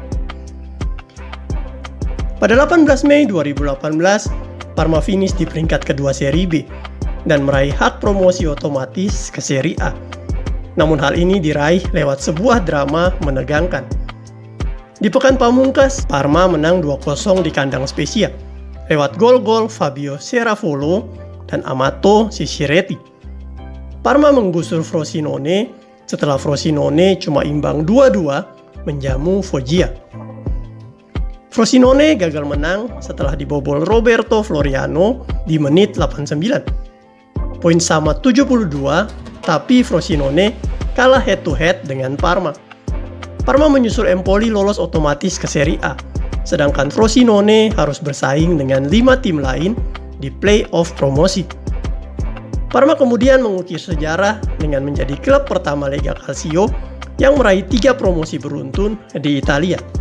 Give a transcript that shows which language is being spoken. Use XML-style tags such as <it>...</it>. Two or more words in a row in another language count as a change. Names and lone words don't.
<id>Pada 18 Mei 2018, Parma finish di peringkat kedua Serie B dan meraih hak promosi otomatis ke Serie A. Namun hal ini diraih lewat sebuah drama menegangkan. Di pekan pamungkas, Parma menang 2-0 di kandang Spezia lewat gol-gol Fabio Serafolo dan Amato Siciretti. Parma menggusur Frosinone setelah Frosinone cuma imbang 2-2 menjamu Foggia. Frosinone gagal menang setelah dibobol Roberto Floriano di menit 89. Poin sama 72, tapi Frosinone kalah head-to-head dengan Parma. Parma menyusul Empoli lolos otomatis ke Serie A, sedangkan Frosinone harus bersaing dengan 5 tim lain di play-off promosi. Parma kemudian mengukir sejarah dengan menjadi klub pertama Lega Calcio yang meraih 3 promosi beruntun di Italia.</id>